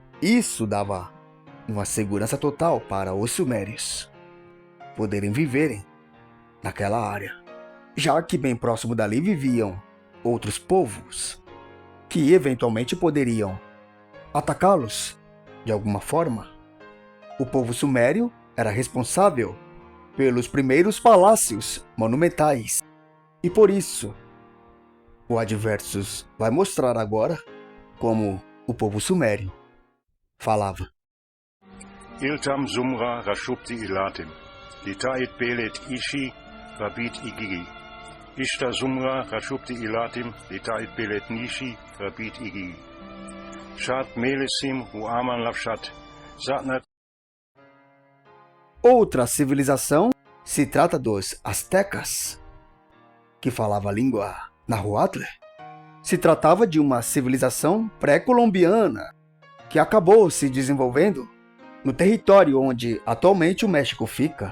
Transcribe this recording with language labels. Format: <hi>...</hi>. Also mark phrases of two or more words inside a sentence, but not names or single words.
<pt>Isso dava uma segurança total para os sumérios poderem viverem naquela área, já que bem próximo dali viviam outros povos que eventualmente poderiam atacá-los de alguma forma. O povo sumério era responsável pelos primeiros palácios monumentais, e por isso o Adversus vai mostrar agora como o povo sumério falava.</pt> <akk>Iltam Sumra Rashupti Ilatim, Litait Belet Ishi Rabit Igigi. Ishta Sumra Rashupti Ilatim, Litait Belet Nishi Rabit Igigi. Shat Melesim Huaman Lavshat, Zatnat.</akk> <pt>Outra civilização se trata dos astecas, que falava a língua Nahuatl. Se tratava de uma civilização pré-colombiana que acabou se desenvolvendo no território onde atualmente o México fica.</pt>